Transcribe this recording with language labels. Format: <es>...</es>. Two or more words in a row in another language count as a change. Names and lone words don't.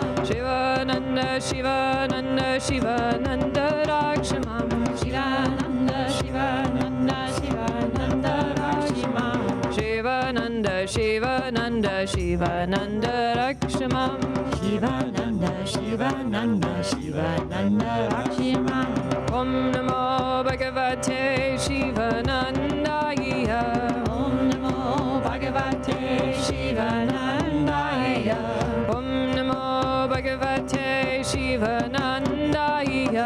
<sa>Shivananda Shivananda Shivananda Rakshamam. Shivananda Shivananda Shivananda Rakshimam. Shivananda Shiva Shivananda, Shivananda Rakshamam. Shivananda, Shivananda, Shivananda Rakshamam. Om Namo Bhagavate Shivanandaya. Om Namo Bhagavate Shivanandaya. Om Namo Bhagavate Shivanandaya.</sa>